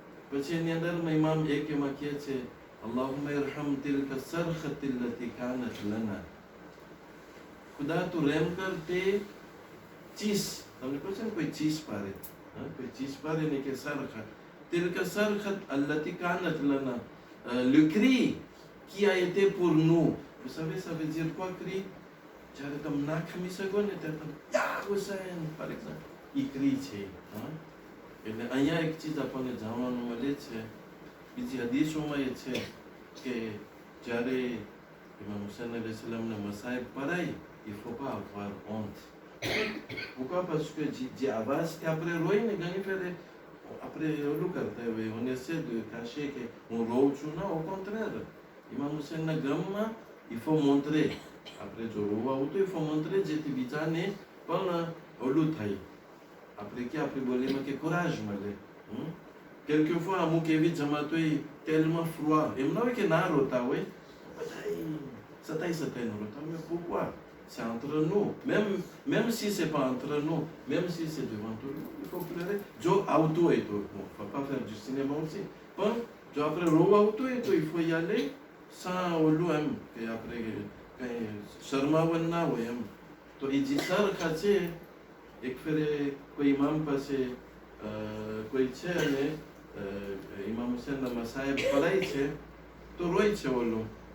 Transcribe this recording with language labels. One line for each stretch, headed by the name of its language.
Gujarati: પછી એની અંદરમાં ઇમામ એક એમાં કહે છે
Arabic: અલ્લાહુમ્મા ઇરહમ તિલકા સરખતી અલ્લતી કાનત લના.
Gujarati: ખુદા તું રેમ કર તે ચીસ. તમને કહો છે ને કોઈ ચીસ પારે, કોઈ ચીસ પારે ને કે સરખત.
Arabic: તિલકા સરખત અલ્લતી કાનત લના,
French: le cri qui a été pour nous. Vous savez, ça veut dire quoi cri?
Gujarati: જ્યારે તમે ના ખમી શકો ને ત્યારે તમે યા હુસૈન ફોર એક્ઝામ્પલ એ ક્રી છે. એટલે અહીંયા એક ચીજ આપણને જાણવાનું મળે છે, બીજી હદીસોમાં એ છે કે જ્યારે ઇમામ હુસૈન અલૈહિ સલામને મસાઈબ પડાય
French: il faut pas avoir honte. Pourquoi? Parce que
Gujarati: જે આવાજથી આપણે રોઈ ને ઘણી ફેરે આપણે ઓલું કરતા હોય,
French: on essaie de cacher
Gujarati: કે હું રોઉં છું.
French: ના, au contraire,
Gujarati: ઇમામ હુસૈનના ગમમાં
French: il faut montrer.
Gujarati: આપણે જો રોવા આવતું
French: il faut montrer
Gujarati: જેથી બીજાને પણ ઓલું થાય, આપણે કે આપણી બોલીમાં કે કોરાજ મળે. quelquefois અમુક એવી જમાત હોય
French: tellement froid,
Gujarati: એમ ના હોય કે ના રોતા હોય, બધા સતાઈ રોતા.
French: mais pourquoi? C'est entre nous, même si c'est pas entre nous, même si c'est devant tout le monde, il faut pleurer.
Gujarati: જો આવતું હોય તો,
French: bon, faut pas faire du cinéma aussi,
Gujarati: પણ જો આપણે રોવા આવતું હોય તો
French: il faut y aller sans
Gujarati: ઓલું એમ કે આપણે કઈ શરમાવન ના હોય એમ. તો એ જે સરખા છે, એક ફેરે કોઈ ઇમામ પાસે કોઈ છે અને ઇમામ હુસૈનના મસાહેબ પડાય છે તો રોય છે ઓલું.